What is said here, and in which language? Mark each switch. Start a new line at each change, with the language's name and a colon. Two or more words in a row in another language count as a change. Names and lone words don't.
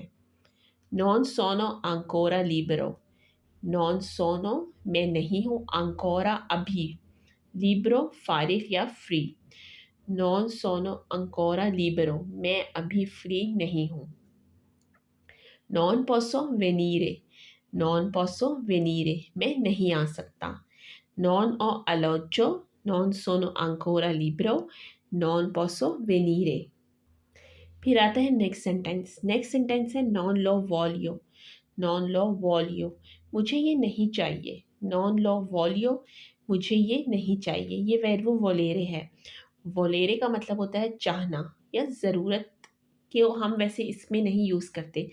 Italian: non sono ancora libero, non sono,
Urdu: میں نہیں ہوں. آنکورا ابھی، لبرو فارغ یا فری.
Italian: non sono ancora libero,
Urdu: میں ابھی فری نہیں ہوں.
Italian: non posso venire, non posso venire,
Urdu: میں نہیں آ سکتا.
Italian: Non ho alloggio, non sono ancora libero, non posso venire.
Urdu: پھر آتا ہے
English: next sentence. next sentence
Urdu: ہے
Italian: non lo voglio. non lo voglio,
Urdu: مجھے یہ نہیں چاہیے.
Italian: non lo voglio,
Urdu: مجھے یہ نہیں چاہیے. یہ ورب وولیرے ہے. وولیرے کا مطلب ہوتا ہے چاہنا یا ضرورت کے، ہم ویسے اس میں نہیں یوز کرتے.